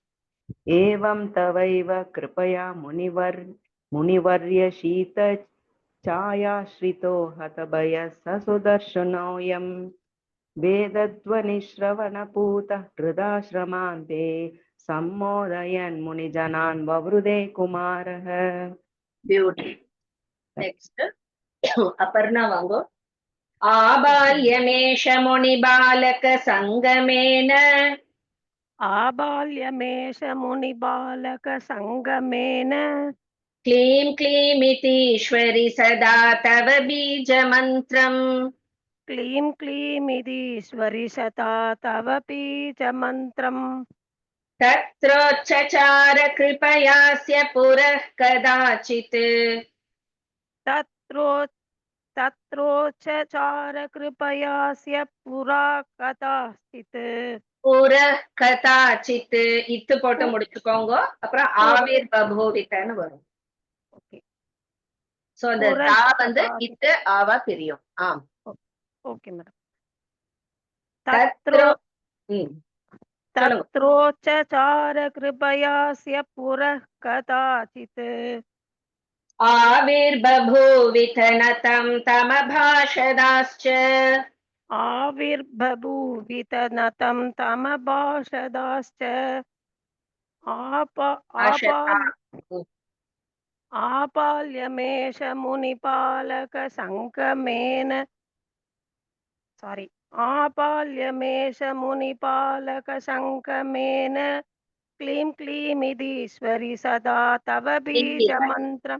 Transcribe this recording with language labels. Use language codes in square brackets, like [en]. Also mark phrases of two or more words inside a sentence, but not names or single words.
[sa] एवं तवैव कृपया मुनिवर्यशीत छायाश्रितो हतभयः स सुदर्शनोऽयं वेदध्वनिश्रवणपूतः हृदाश्रमान्ते सम्मोदयन् मुनिजनान् ववृदे कुमारः. [en] Beautiful. Next. [ta] Aparna Vango. [sa] आबाल्यमेष मुनिबालक सङ्गमेन आबाल्यमेष मुनिबालकसङ्गमेन क्लीं क्लीमितीश्वरि सदा तव बीजमन्त्रम् क्लीं क्लीमितीश्वरि सदा तव बीजमन्त्रम् तत्रोच्चचार कृपयास्य पुरः कदाचित् तत्रोच्चचार कृपयास्य पुरा कदाचित् पुरः कदाचित् [ta] इத்து போட்டு முடிச்சுக்கோங்க. அப்புறம் ஆவிர் பபூவிதன்னு வரும். சோ அந்த தா வந்து இத்து ஆவா பிரியும். ஆம். [en] okay madam. [sa] तत्रोच्चचार कृपयास्य पुरः कदाचित् आविर्बभूविथ नतं तमभाषदाश्च आविर्बभूवित नतं तमभाषदाश्च आपाल्यमेष मुनिपालकसङ्गमेन आपाल्यमेष मुनिपालकसङ्गमेन क्लीं क्लीमितीश्वरि सदा तव बीजमन्त्रम्